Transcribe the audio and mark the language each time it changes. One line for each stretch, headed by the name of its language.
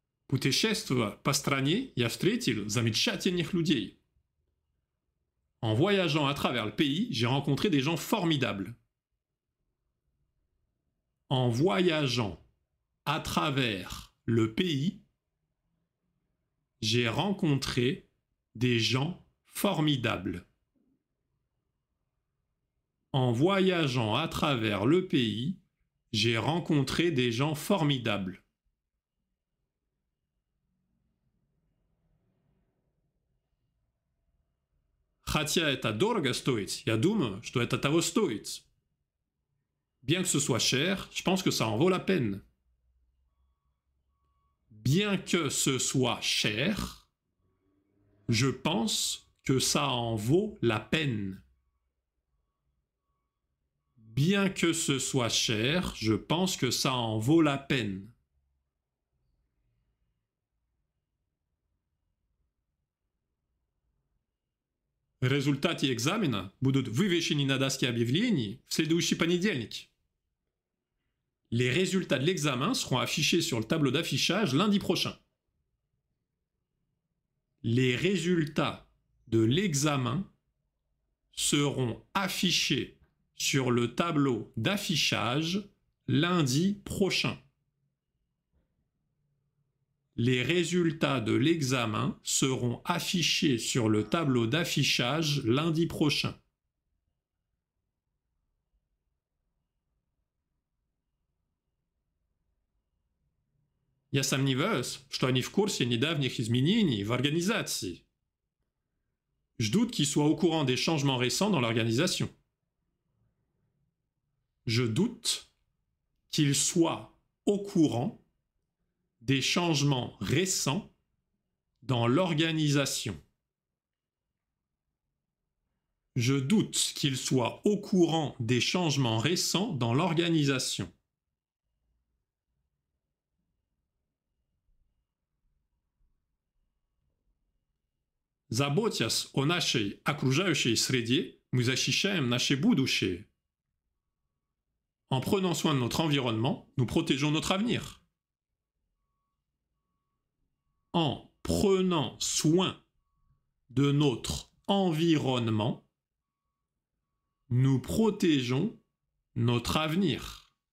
Russian: Путешествуя по стране, я встретил замечательных людей.
French: En voyageant à travers le pays, j'ai rencontré des gens formidables. En voyageant à travers le pays, j'ai rencontré des gens formidables. En voyageant à travers le pays, j'ai rencontré des gens formidables.
Russian: Хотя это дорого стоит, я думаю, что это того стоит.
French: Bien que ce soit cher, je pense que ça en vaut la peine. Bien que ce soit cher, je pense que ça en vaut la peine. Bien que ce soit cher, je pense que ça en vaut la peine.
Russian: Результаты экзамена будут вывешены на доске объявлений в следующий понедельник.
French: Les résultats de l'examen seront affichés sur le tableau d'affichage lundi prochain. Les résultats de l'examen seront affichés sur le tableau d'affichage lundi prochain. Les résultats de l'examen seront affichés sur le tableau d'affichage lundi prochain.
Russian: Я сомневаюсь, что они в курсе недавних изменений в организации.
French: Je doute qu'ils soient au courant des changements récents dans l'organisation. Je doute qu'ils soient au courant des changements récents dans l'organisation. Je doute qu'ils soient au courant des changements récents dans l'organisation.
Russian: Заботясь о нашей окружающей среде, мы защищаем наше будущее.
French: En prenant soin de notre environnement, nous protégeons notre avenir. En prenant soin de notre environnement, nous protégeons notre avenir.